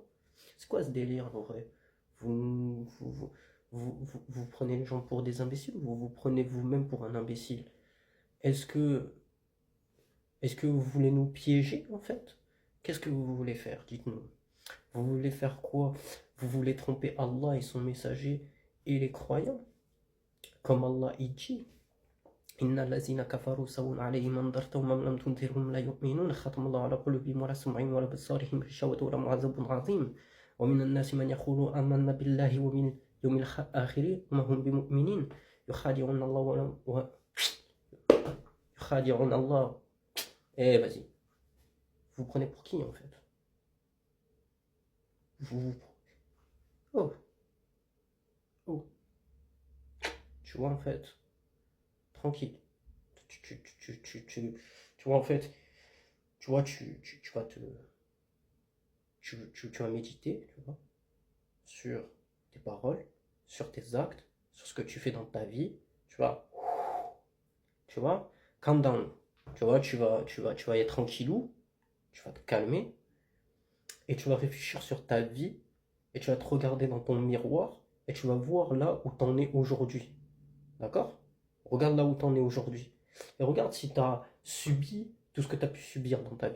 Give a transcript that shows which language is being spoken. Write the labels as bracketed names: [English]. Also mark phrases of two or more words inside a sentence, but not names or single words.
[French] C'est quoi ce délire en vrai? Vous prenez les gens pour des imbéciles ou vous prenez vous-même pour un imbécile? Est-ce que vous voulez nous piéger en fait? Qu'est-ce que vous voulez faire? Dites-nous. Vous voulez faire quoi? Vous voulez tromper Allah et son messager et les croyants? Comme Allah y dit [Arabic] إن الذين كفروا سواء عليهم أأنذرتهم أم لم تنذرهم لا يؤمنون ختم الله على قلوبهم وعلى سمعهم وعلى أبصارهم غشاوة ولهم عذاب عظيم ومن الناس من يقول آمنا بالله وباليوم الآخر وما هم بمؤمنين يخادعون الله ويخادعون الله. [French] Eh vas-y. Vous prenez pour qui en fait? Oh. Tu vois en fait, tranquille. Tu vois en fait, tu vois, tu vas méditer, tu vois, sur tes paroles, sur tes actes, sur ce que tu fais dans ta vie, tu vois, [English] calm down, [French] tu vois, tu vas être tranquillou, tu vas te calmer, et tu vas réfléchir sur ta vie, et tu vas te regarder dans ton miroir, et tu vas voir là où t'en es aujourd'hui. D'accord? Regarde là où t'en es aujourd'hui. Et regarde si tu as subi tout ce que tu as pu subir dans ta vie.